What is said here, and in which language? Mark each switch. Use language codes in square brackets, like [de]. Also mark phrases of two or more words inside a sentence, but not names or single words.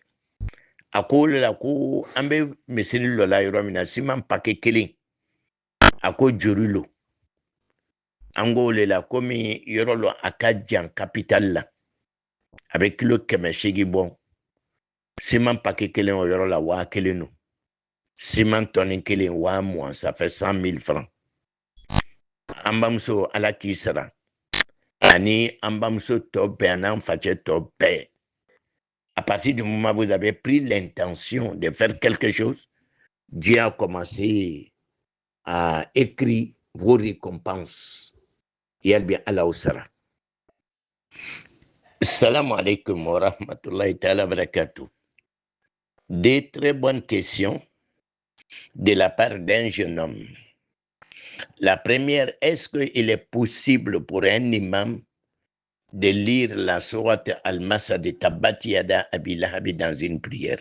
[bm] A ko o de la ko an bɛ misiri lɔ la yɔrɔ min na siman pake kelen. A ko jori lo. An ko o de la komi yɔrɔ lɔ a ka jan capitale la. A bɛ kilo 800 bɔ. Siman pake kelen o yɔrɔ la 1000 no. Siman tonne kelen 1000, [fr] ça fait 100 000 francs. [bm] An bamuso ala k'i sara. Ani an bamuso tɔ bɛɛ an'an facɛ tɔ bɛɛ. [fr] À partir du moment où vous avez pris l'intention de faire quelque chose, Dieu a commencé à écrire vos récompenses. Et bien [bm] Allah au sara. [ar] السلام عليكم ورحمة الله تعالى وبركاته. [fr] Des très bonnes questions de la part d'un jeune homme. La première, est-ce qu'il est possible pour un imam de lire la sourate Al-Masa de [ar] تبت يدا أبي لهب [fr] dans une prière?